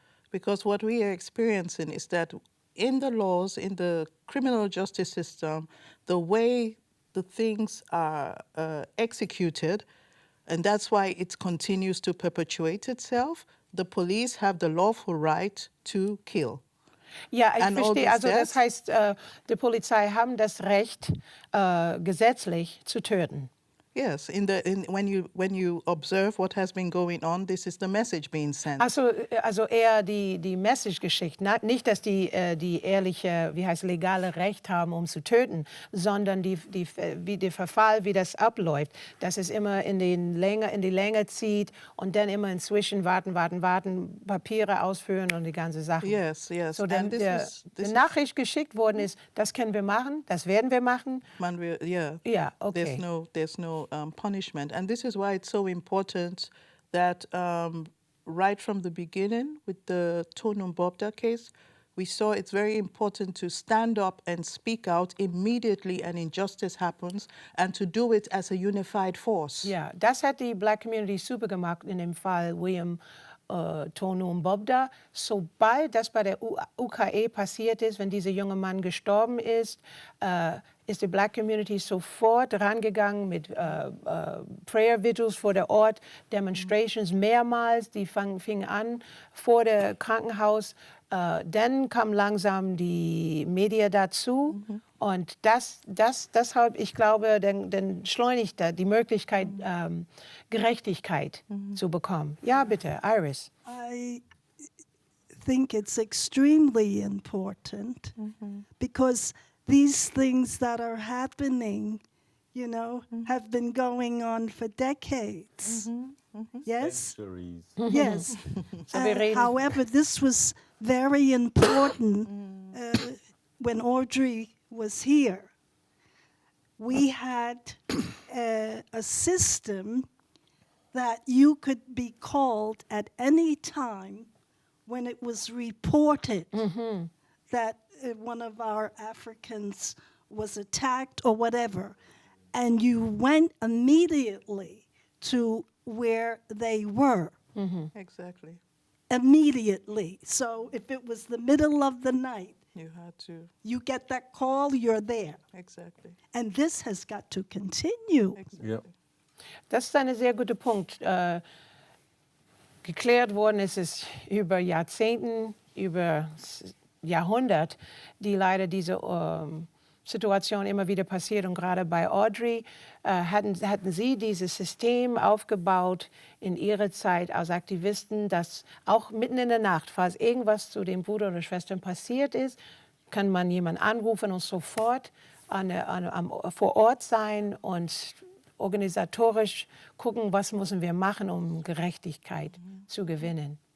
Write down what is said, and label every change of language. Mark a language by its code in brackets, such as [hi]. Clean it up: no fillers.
[en] Because what we are experiencing is that in the laws, in the criminal justice system, the way the things are executed, and that's why it continues to perpetuate itself. The police have the lawful right to kill. [de] Ja, ich verstehe. Also das heißt, die Polizei haben das Recht, gesetzlich zu töten. [en] Yes, when you observe what has been going on, this is the message being sent. [de] Also eher die Message-Geschichte, nicht, dass die ehrliche, legale Recht haben, zu töten, sondern wie der Verfall, wie das abläuft, dass es immer in die Länge zieht und dann immer inzwischen warten, Papiere ausführen und die ganze Sache. [en] Yes. [de] So dann die Nachricht geschickt worden ist, das können wir machen, das werden wir machen. [en] Yeah, okay. There's no punishment. And this is why it's so important that right from the beginning with the Sohn Mikaylo case, we saw it's very important to stand up and speak out immediately an injustice happens and to do it as a unified force. [de] Ja, das hat die Black Community super gemacht in dem Fall Sohn Mikaylo. Sobald das bei der UKE passiert ist, wenn dieser junge Mann gestorben ist die Black Community sofort rangegangen mit Prayer Vigils vor der Ort, Demonstrations mehrmals, die fingen an vor dem Krankenhaus. Dann kam langsam die Medien dazu und deshalb, ich glaube, dann schleunigt die Möglichkeit, Gerechtigkeit zu bekommen. Ja, bitte, Iris. [en] I think it's extremely important because these things that are happening, have been going on for decades. Yes? Centuries. Yes. However, this was very important when Audrey was here. We had a system that you could be called at any time when it was reported that one of our Africans was attacked or whatever, and you went immediately to where they were. Exactly. Immediately. So if it was the middle of the night, You had to. You get that call, you're there. Exactly. And this has got to continue. Exactly. [de] Ja. Das ist ein sehr guter Punkt. Geklärt worden ist es über Jahrzehnten, über Jahrhundert, die leider diese Situation immer wieder passiert. Und gerade bei Audrey hatten Sie dieses System aufgebaut in Ihrer Zeit als Aktivisten, dass auch mitten in der Nacht, falls irgendwas zu dem Bruder oder Schwestern passiert ist, kann man jemanden anrufen und sofort vor Ort sein und organisatorisch gucken, was müssen wir machen, um Gerechtigkeit zu gewinnen.